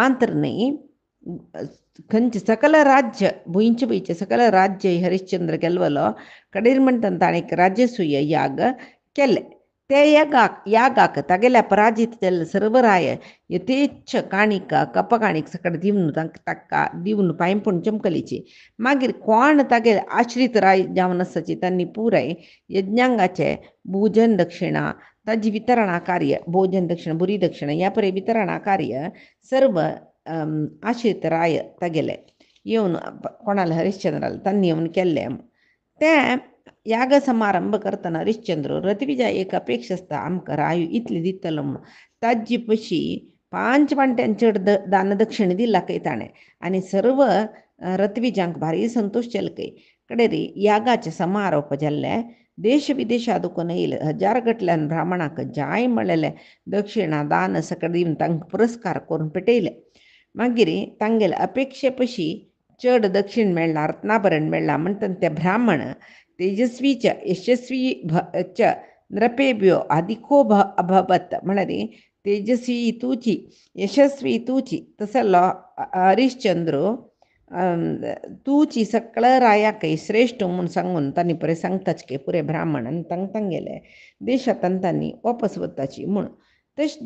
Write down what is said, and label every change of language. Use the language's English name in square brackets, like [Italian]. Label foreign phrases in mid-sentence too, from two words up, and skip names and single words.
[Konkani] मात्र न्ही खंयचे सकल राज्य भुंयचे भुंयचे सकल राज्य हरिश्चंद्र गेल्वलो कडेर म्हणटा ताणें राजसूय याग केले ते यागाक तागेले अपराजीत जाल्ले सर्व राय यथेच्छ काणिका कप काणीक सकट दिवन ताका दिवन पांयपूण चमकलीची मागीर कोण तागे आश्रीत राय जावन आसाची तांणी पुराय यज्ञांगाचे भोजन दक्षिणा ताजी वितरणा कार्य भोजन दक्षिणा बुरी दक्षिणा ह्या परे वितरणा कार्य सर्व आश्रित राय तागेले येवन कोणाला हरिश्चंद्राला तांणी येवन केल्ले ते याग समारंभ करतना हरिश्चंद्र रथविजा एक अपेक्षा आसता आमकां राय इतली दितलो म्हणून ताजी पशी 5 वांट्यान चड दानदक्षिण दिला खंय ताणें आनी सर्व रथविजांक भारी संतोश केलो खंय कडेरी यागाचे समारोप जाल्ले देश विदेशादून येयले हजार गटल्यान ब्राह्मणाक जाय म्हणलेले दक्षिणा दान सकट दिवन तांकां पुरस्कार करून पेटयले मागीर तांगेले अपेक्षे पशी चड दक्षिण मेळ्ळा रत्नाभरण मेळ्ळा म्हणटा ते ब्राह्मण [Sanskrit] तेजस्वीच यशस्वी च नृपेभ्यो अधिको अभवत [Konkani] म्हळ्यार तेजस्वी तूची यशस्वी तूची तसलो हरिश्चंद्र तूची सकळ रायाक श्रेष्ठ म्हणून सांगून तांणी परे सांगताच के पुरे ब्राह्मण आनी तांगेले देशांत तांणी वापस वताची म्हूण तशें